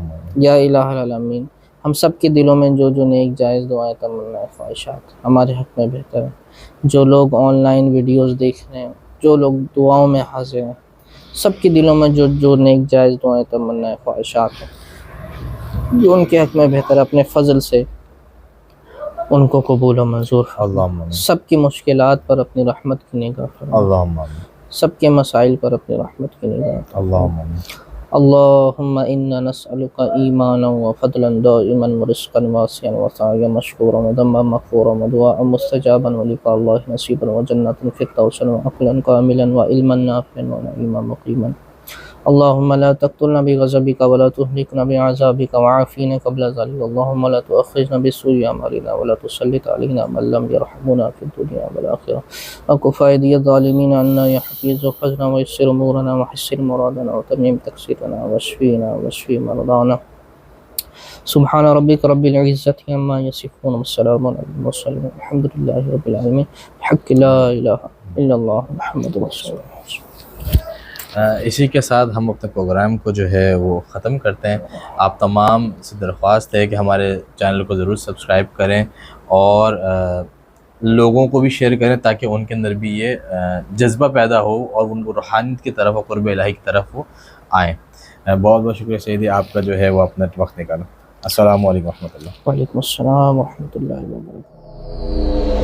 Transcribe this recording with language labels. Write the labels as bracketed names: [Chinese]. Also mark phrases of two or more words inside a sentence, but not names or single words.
[Arabic] يا إله العالمين, [Urdu] ہم سب کے دلوں میں جو جو نیک جائز دعائیں، تمنائیں، خواہشات ہمارے حق میں بہتر ہیں، جو لوگ آن لائن ویڈیوز دیکھ رہے ہیں، جو لوگ دعاؤں میں حاضر ہیں، سب کے دلوں میں جو جو نیک جائز دعائیں، تمنائیں، خواہشات ہیں، جو ان کے حق میں بہتر، اپنے فضل سے ان کو قبول و منظور فرما. سب کی مشکلات پر اپنی رحمت کی نگاہ فرما، سب کے مسائل پر اپنی رحمت کی نگاہ فرما. [Arabic] اللهم إنا نسألك إيمانا وفضلا دائما ورزقا واسعا وسعيا مشكورا وذنبا مغفورا ودعاء مستجابا ولقاء الله نصيبا وجنة فردوسا وعقلا كاملا وعلما نافعا ونعيما مقيما. اللهم لا تقتلنا بغضبك ولا تهلكنا بعذابك وعافنا قبل ذلك اللهم لا تؤاخذنا بسوء أعمالنا ولا تسلط علينا من لا يرحمنا في الدنيا والآخرة وكف أيدي الظالمين عنا يا حفيظ واحفظنا ويسر أمورنا وحسن مرادنا وتمم تقصيرنا واشف مرضانا سبحان ربك رب العزة عما يصفون وسلام على المرسلين والحمد لله رب العالمين بحق لا إله إلا الله محمد رسول الله. [Urdu] اسی کے ساتھ ہم اپنے پروگرام کو جو ہے وہ ختم کرتے ہیں. آپ تمام سے درخواست ہے کہ ہمارے چینل کو ضرور سبسکرائب کریں اور لوگوں کو بھی شیئر کریں تاکہ ان کے اندر بھی یہ جذبہ پیدا ہو اور ان کو روحانیت کی طرف اور قرب الٰہی کی طرف وہ آئیں. بہت بہت شکریہ سعیدی، آپ کا جو ہے وہ اپنا وقت نکالا. [Arabic] السلام عليكم رحمة الله. وعليكم السلام ورحمة الله وبركاته.